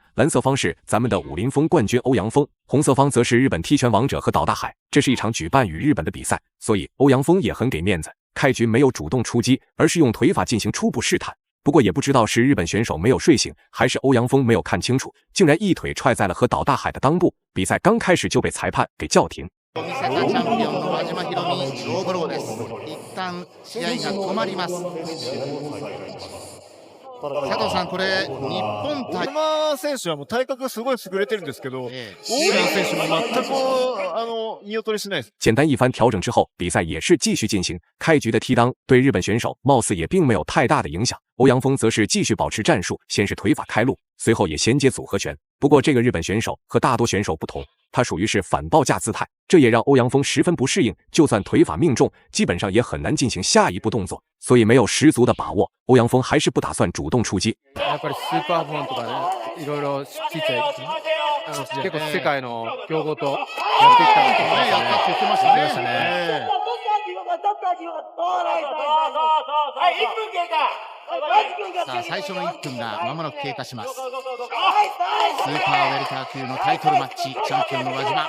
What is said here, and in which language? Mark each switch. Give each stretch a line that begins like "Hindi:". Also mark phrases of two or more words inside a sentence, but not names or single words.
Chinese: 蓝色方是咱们的武林风冠军欧阳锋，红色方则是日本踢拳王者和岛大海。这是一场举办与日本的比赛，所以欧阳锋也很给面子，开局没有主动出击，而是用腿法进行初步试探。不过也不知道是日本选手没有睡醒，还是欧阳锋没有看清楚，竟然一腿踹在了和岛大海的裆部。比赛刚开始就被裁判给叫停。
Japanese: 佐藤さん、これ日本対山選手はもう体格すごい優れてるんですけど、大山選手も全く言い劣りしないです。
Chinese: 简单一番调整之后，比赛也是继续进行。开局的踢裆对日本选手貌似也并没有太大的影响，欧阳锋则是继续保持战术，先是腿法开路，随后也衔接组合拳。不过这个日本选手和大多选手不同，他属于是反报价姿态，这也让欧阳锋十分不适应。就算腿法命中，基本上也很难进行下一步动作，所以没有十足的把握。欧阳锋还是不打算主动出击。
Japanese: やっぱりスーパーフォンとかね、いろいろちっちゃい結構世界の強豪とやってきたことね、やったって言ってましたね。さあ最初の1分が間もなく経過します。スーパーウェルター級のタイトルマッチ、チャンピオンの輪島。